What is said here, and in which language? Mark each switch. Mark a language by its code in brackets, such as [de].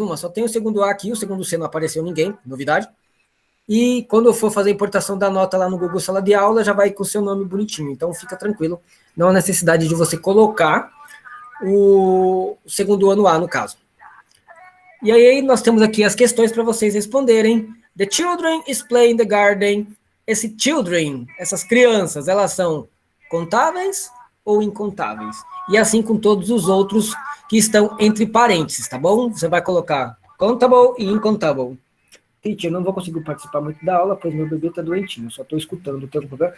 [pt] Uma, só tem o segundo A aqui, o segundo C não apareceu ninguém, novidade. E quando eu for fazer a importação da nota lá no Google Sala de Aula, já vai com o seu nome bonitinho. Então fica tranquilo, não há necessidade de você colocar o segundo ano A, no caso. E aí nós temos aqui as questões para vocês responderem. [en] The children is playing in the garden. [pt] Esse children, essas crianças, elas são contáveis ou incontáveis? E assim com todos os outros que estão entre parênteses, tá bom? Você vai colocar countable e incontable. Teacher, não vou conseguir participar muito da aula, pois meu bebê está doentinho, só estou escutando o tempo.